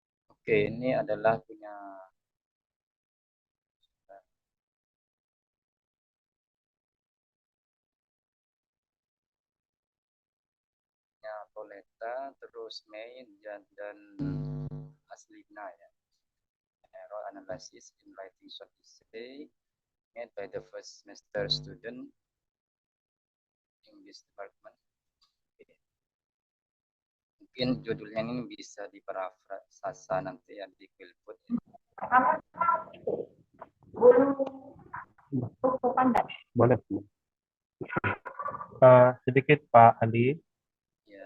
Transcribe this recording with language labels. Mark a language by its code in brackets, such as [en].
[id] Oke, ini adalah punya Coletta, terus May dan Aslina ya. [en] Error analysis in writing short essay made by the first semester student English department. [id] Oke. Mungkin judulnya ini bisa diparafrasa nanti ya di Quillput ya. Boleh. Sedikit Pak Ali. Ya.